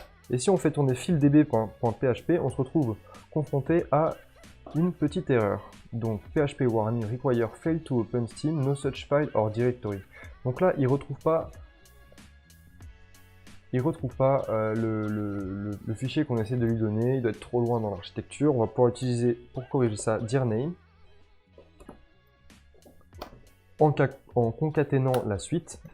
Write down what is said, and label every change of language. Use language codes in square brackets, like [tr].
[fr] Et si on fait tourner fildb.php, on se retrouve confronté à une petite erreur. Donc [en] PHP warning require fail to open Steam, no such file or directory. [fr] Donc là, il retrouve pas le fichier qu'on essaie de lui donner, il doit être trop loin dans l'architecture. On va pouvoir utiliser, pour corriger ça, dirname, en concaténant la suite.